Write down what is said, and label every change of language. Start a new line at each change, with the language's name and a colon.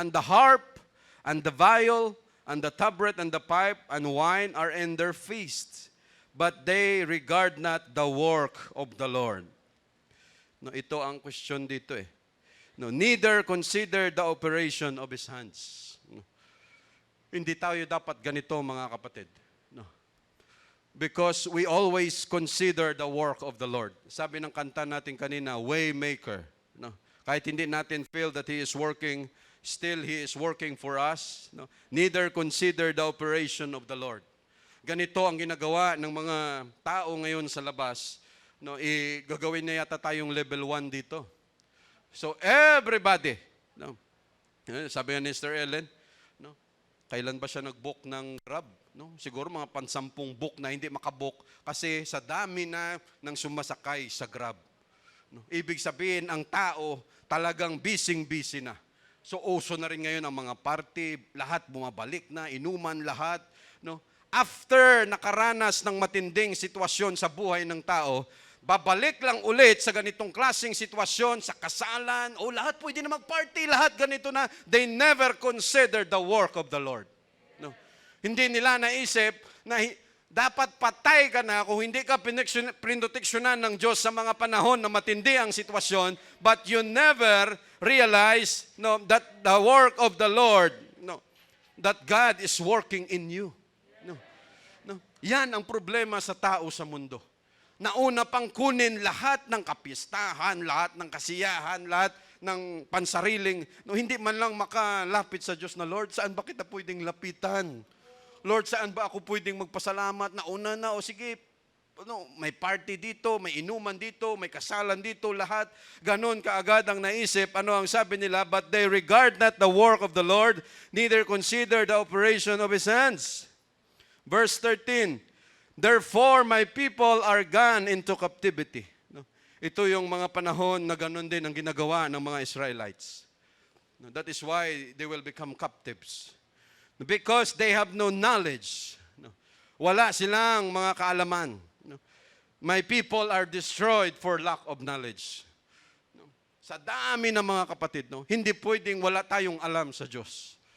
English: And the harp, and the viol, and the tabret, and the pipe, and wine are in their feasts. But they regard not the work of the Lord. No,
Filipino: ito ang
English: question
Filipino: dito eh.
English: No, neither consider the operation of His hands. No.
Filipino: Hindi tayo dapat ganito, mga kapatid.
English: No. Because we always consider the work of the Lord.
Filipino: Sabi ng kanta natin kanina,
English: Waymaker. No.
Filipino: Kahit hindi natin
English: feel that He is working, still He is working for us. No. Neither consider the operation of the Lord.
Filipino: Ganito ang ginagawa ng mga tao ngayon sa labas. No, gagawin na yata tayong level 1 dito.
English: So everybody,
Filipino: no, sabi nga ni Sister Ellen, no, kailan ba siya nag-book ng Grab? No? Siguro mga pansampung book na hindi makabook kasi sa dami na ng sumasakay sa Grab. No? Ibig sabihin, ang tao talagang busy na. So uso na rin ngayon ang mga party, lahat bumabalik na, inuman lahat. No? After nakaranas ng matinding sitwasyon sa buhay ng tao, babalik lang ulit sa ganitong klaseng sitwasyon, sa kasalan, lahat pwede na mag-party, lahat ganito na.
English: They never consider the work of the Lord.
Filipino: No. Hindi nila naisip na dapat patay ka na kung hindi ka pinoteksyonan ng Diyos sa mga panahon na matindi ang sitwasyon,
English: but you never realize that the work of the Lord, that God is working in you. No.
Filipino: Yan ang problema sa tao sa mundo. Nauna pang kunin lahat ng kapistahan, lahat ng kasiyahan, lahat ng pansariling, hindi man lang makalapit sa Diyos na, Lord, saan ba kita pwedeng lapitan? Lord, saan ba ako pwedeng magpasalamat? Nauna na, sige, may party dito, may inuman dito, may kasalan dito, lahat. Ganon kaagad ang naisip. Ano ang sabi nila?
English: But they regard not the work of the Lord, neither consider the operation of His hands. Verse 13, therefore, my people are gone into captivity. No?
Filipino: Ito yung mga panahon na ganun din ang ginagawa ng mga Israelites.
English: No? That is why they will become captives. No? Because they have no knowledge. No?
Filipino: Wala silang mga kaalaman.
English: No? My people are destroyed for lack of knowledge. No?
Filipino: Sa dami ng mga kapatid, hindi pwedeng wala tayong alam sa Diyos.